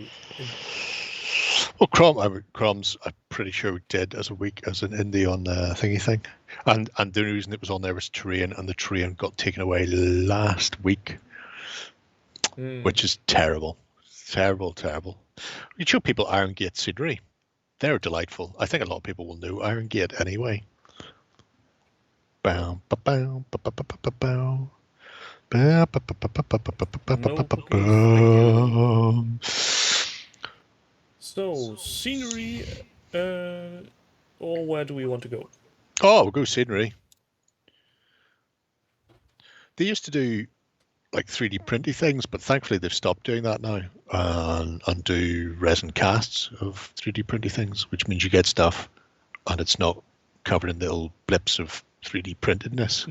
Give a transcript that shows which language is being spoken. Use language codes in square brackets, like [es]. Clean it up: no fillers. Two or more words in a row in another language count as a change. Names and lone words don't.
[en] Well, Croms, I'm pretty sure we did as an indie on the thingy thing, and the reason it was on there was terrain, and the terrain got taken away last week, which is terrible. You show people Iron Gate scenery. They're delightful. I think a lot of people will know Iron Gate anyway. Bow, ba, bow, ba, ba, ba, ba, ba, bow. Bow, ba, ba, ba, ba, ba, ba, ba, ba, No ba, ba, cookies, thank you. bow. So, scenery, or where do we want to go? Oh, we'll go scenery. They used to do like 3D printy things, but thankfully they've stopped doing that now and do resin casts of 3D printy things, which means you get stuff and it's not covered in little blips of 3D printedness.